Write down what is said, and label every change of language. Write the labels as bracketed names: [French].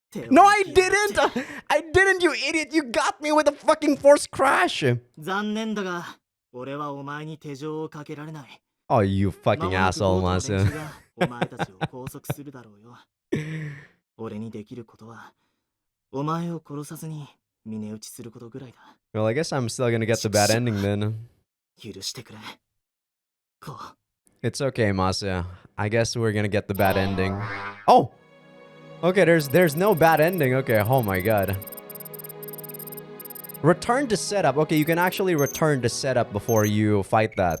[English] No, I didn't! I didn't, you idiot! You got me with a fucking forced crash! [Japanese] 残念だが、俺はお前に手錠をかけられない。 [English] Oh, you fucking asshole, Masa. [Japanese] お前たちを拘束するだろうよ。俺にできることは、お前を殺さずに峰打ちすることぐらいだ。 [English] Well, I guess I'm still gonna get the bad ending then. [Japanese] 許してくれ。こう。 [English] It's okay, Masa. I guess we're gonna get the bad ending. Oh! Okay, there's no bad ending. Okay, oh my god. Return to setup. Okay, you can actually return to setup before you fight that.